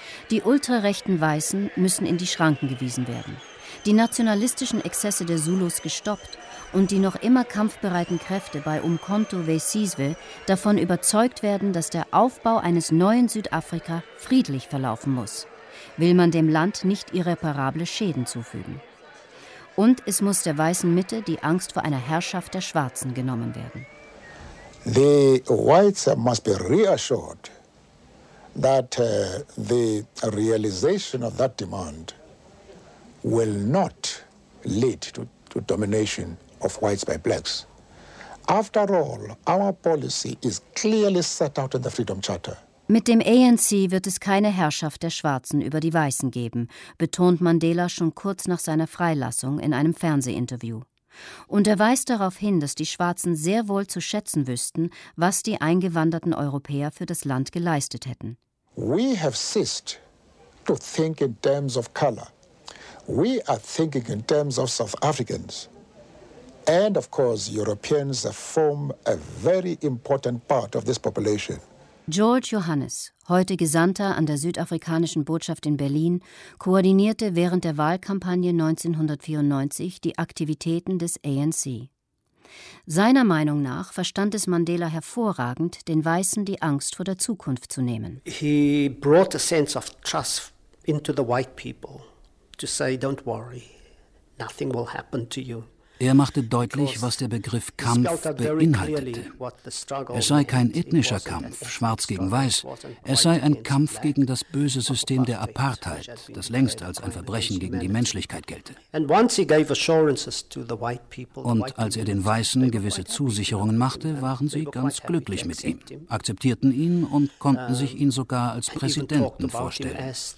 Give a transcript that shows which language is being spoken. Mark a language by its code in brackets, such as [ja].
[de] Die ultrarechten Weißen müssen in die Schranken gewiesen werden, die nationalistischen Exzesse der Zulus gestoppt und die noch immer kampfbereiten Kräfte bei Umkhonto we Sizwe davon überzeugt werden, dass der Aufbau eines neuen Südafrika friedlich verlaufen muss, will man dem Land nicht irreparable Schäden zufügen. Und es muss der weißen Mitte die Angst vor einer Herrschaft der Schwarzen genommen werden. [en] The whites must be reassured that the realization of that demand will not lead to domination of whites by blacks. After all, our policy is clearly set out in the Freedom Charter. [de] Mit dem ANC wird es keine Herrschaft der Schwarzen über die Weißen geben, betont Mandela schon kurz nach seiner Freilassung in einem Fernsehinterview. Und er weist darauf hin, dass die Schwarzen sehr wohl zu schätzen wüssten, was die eingewanderten Europäer für das Land geleistet hätten. [en] We have ceased to think in terms of color. We are thinking in terms of South Africans. And of course, Europeans form a very important part of this population. [de] George Johannes, heute Gesandter an der südafrikanischen Botschaft in Berlin, koordinierte während der Wahlkampagne 1994 die Aktivitäten des ANC. Seiner Meinung nach verstand es Mandela hervorragend, den Weißen die Angst vor der Zukunft zu nehmen. [en] He brought a sense of trust into the white people to say, don't worry, nothing will happen to you. [de] Er machte deutlich, was der Begriff Kampf beinhaltete. Es sei kein ethnischer Kampf, schwarz gegen weiß. Es sei ein Kampf gegen das böse System der Apartheid, das längst als ein Verbrechen gegen die Menschlichkeit gelte. Und als er den Weißen gewisse Zusicherungen machte, waren sie ganz glücklich mit ihm, akzeptierten ihn und konnten sich ihn sogar als Präsidenten vorstellen.